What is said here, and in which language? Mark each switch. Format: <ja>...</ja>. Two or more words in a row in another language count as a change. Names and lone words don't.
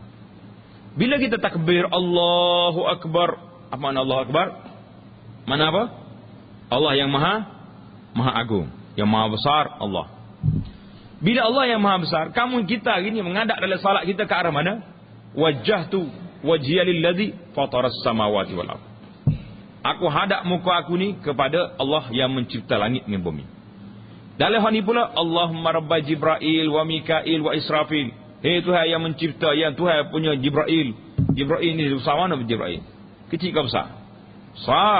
<ms>Bila kita takbir</ms> <ar>الله أكبر,</ar> <ms>apa makna</ms> <ar>الله أكبر?</ar> <ms>Mana apa? Allah yang maha agung, yang maha besar Allah. Bila Allah yang maha besar, kita hari ni menghadap dalam salat kita ke arah mana?</ms> <ar>وجهت وجهي للذي فطر السماوات والأرض.</ar> <ms>Aku hadap muka aku ni kepada Allah yang mencipta langit dengan bumi. Dalam hal ni pula,</ms> <ar>اللهم رب جبريل وميكائيل وإسرافيل.</ar> <ms>Hei Tuhan yang mencipta, yang Tuhan punya Jibril. Jibril ni besar mana Jibril? Kecil ke besar? Besar.</ms>